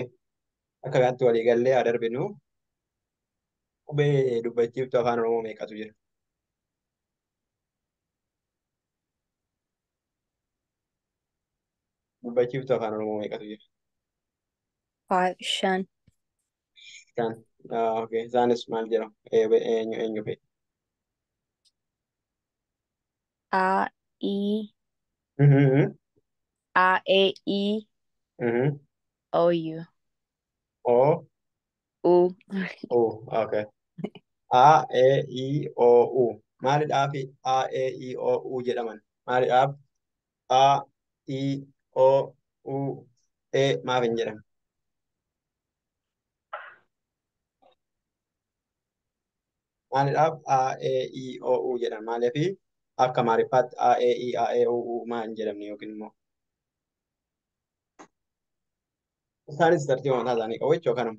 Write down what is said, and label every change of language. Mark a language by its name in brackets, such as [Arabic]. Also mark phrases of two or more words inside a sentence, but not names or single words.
[Oromo] Akka kanatti waliigallee haa darbinu. Qubee dubbachiiftu afaan Oromoo meeqatu jira? Dubbachiiftu afaan Oromoo meeqatu jira? 5. Shan. Okay. Isaanis maal jedhamu? Eenyu fa'i? A, E, Mhm, A, E, I, mhm. O, U. O, U. U. Okay. A, E, I, O, U. Maalidhaaf A, E, I, O, U jedhaman? Maalidhaaf A, I, O, U, E maaf hin jedhamu? Maalidhaaf A, E, I, O, U jedhama? Maaliif akka maariffaatti A, E, I, A, E, O, U maa hin jedhamne yookiin immoo isaanis tartiiba mataa isaanii qabu jechuudha kanuma.